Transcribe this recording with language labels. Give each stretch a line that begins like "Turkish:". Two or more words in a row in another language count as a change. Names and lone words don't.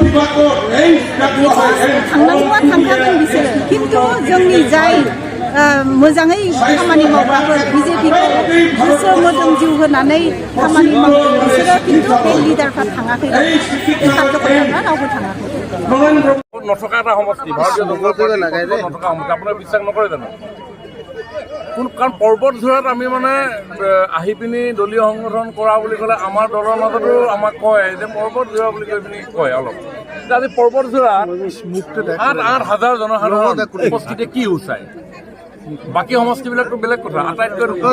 Bodo: थांनांगौआ थांखागोन बिसोरो खिन्थु जोंनि जाय मोजाङै खामानि मावग्राफोर बिजेपिखौ गोसो मोदोम जिउ होनानै खामानि मावदों बिसोरो खिन्थु बे लिडारफ्रा थाङाखै बे कार्यकर्ताफ्रा रावबो थाङाखै
Assamese: নথকা এটা সমষ্টি ভাৰতীয় জনতা পাৰ্টি নথকা সমষ্টি আপোনাৰ বিশ্বাস নকৰে জানো কাৰণ পৰ্বত ঝোৰাত আমি মানে আহি পিনি দলীয় সংগঠন কৰা বুলি ক'লে আমাৰ দলৰ মাজতো আমাক কয় যে পৰ্বত ঝোৰা বুলি কৈ পিনি কয় অলপ আজি পৰ্বত ঝোৰাত 7,000 জনসাধাৰণ উপস্থিতি কি উচায় বাকী সমষ্টিবিলাকতো বেলেগ কথা আটাইতকৈ